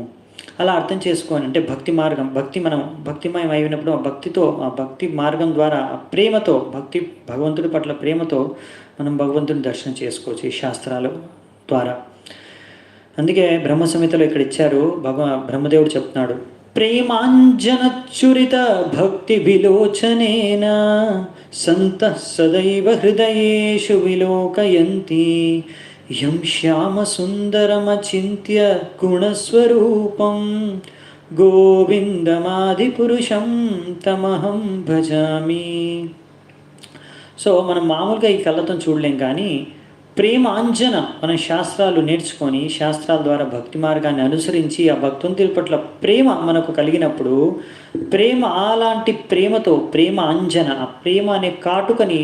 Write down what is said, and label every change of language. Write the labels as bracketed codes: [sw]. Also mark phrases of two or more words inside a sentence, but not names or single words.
[te] అలా అర్థం చేసుకోని అంటే భక్తి మార్గం, మనం భక్తిమయం అయినప్పుడు ఆ భక్తితో, ఆ భక్తి మార్గం ద్వారా, ఆ ప్రేమతో, భగవంతుడి పట్ల ప్రేమతో మనం భగవంతుని దర్శనం చేసుకోవచ్చు ఈ శాస్త్రాల ద్వారా. అందుకే బ్రహ్మ సంహితలో ఇక్కడ ఇచ్చారు, బ్రహ్మదేవుడు చెప్తున్నాడు, [sa] ప్రేమాంజనచ్చురిత భక్తి విలోచనేన సంతః సదైవ హృదయేషు విలోకయంతి యం శ్యామ సుందరమచింత్య గుణస్వరూపం గోవిందమాది పురుషం తమహం భజామి. [te] సో మనం మామూలుగా ఈ కళ్ళతో చూడలేం, కానీ ప్రేమ అంజన మనం శాస్త్రాలు నేర్చుకొని, శాస్త్రాల ద్వారా భక్తి మార్గాన్ని అనుసరించి ఆ భక్తుని పట్ల ప్రేమ మనకు కలిగినప్పుడు, ప్రేమ అలాంటి ప్రేమతో, ప్రేమ అంజన, ఆ ప్రేమ అనే కాటుకని